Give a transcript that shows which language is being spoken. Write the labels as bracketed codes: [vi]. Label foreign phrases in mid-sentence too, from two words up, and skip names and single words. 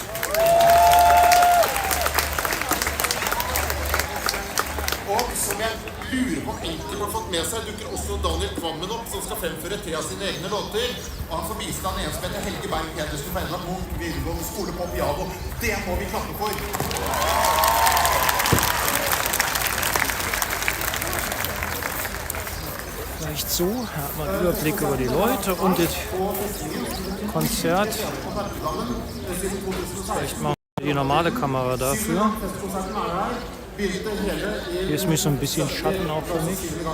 [no] Og som jeg lurer på om enkelte har fått med seg, dukker også Daniel Kvammen opp, som skal fremføre 3 av sine egne låter. Og han får bistand en som heter Helge Berg Pedersen fra Edvard Munch videregående skole på piano. Det må vi klappe for. [de] Vielleicht so, da hat man einen Überblick über die Leute und das Konzert. Vielleicht machen wir die normale Kamera dafür. Hier ist mich so ein bisschen Schatten auch für mich.